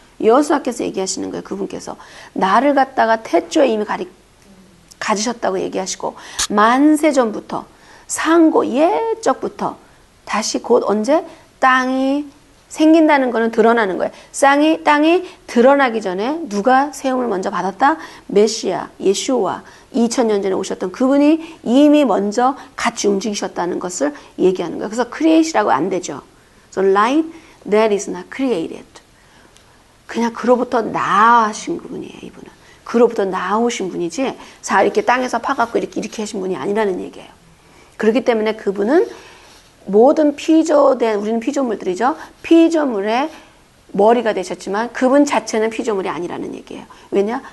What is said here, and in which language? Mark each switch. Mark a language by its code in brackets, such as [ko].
[ko] 여호수아께서 얘기하시는 거예요. 그분께서 나를 갖다가 태초에 이미 가지셨다고 얘기하시고 만세 전부터 상고 옛적부터 다시 곧 언제 땅이 생긴다는 거는 드러나는 거예요. 땅이 드러나기 전에 누가 세움을 먼저 받았다? 메시아, 예수와 2000년 전에 오셨던 그분이 이미 먼저 같이 움직이셨다는 것을 얘기하는 거예요. 그래서 create이라고 안 되죠. [en] So light that is not created. [ko] 그냥 그로부터 나으신 분이에요. 이분은. 그로부터 나오신 분이지 이렇게 땅에서 파갖고 이렇게 하신 분이 아니라는 얘기예요. 그렇기 때문에 그분은 모든 우리는 피조물들이죠. 피조물의 머리가 되셨지만 그분 자체는 피조물이 아니라는 얘기예요. 왜냐?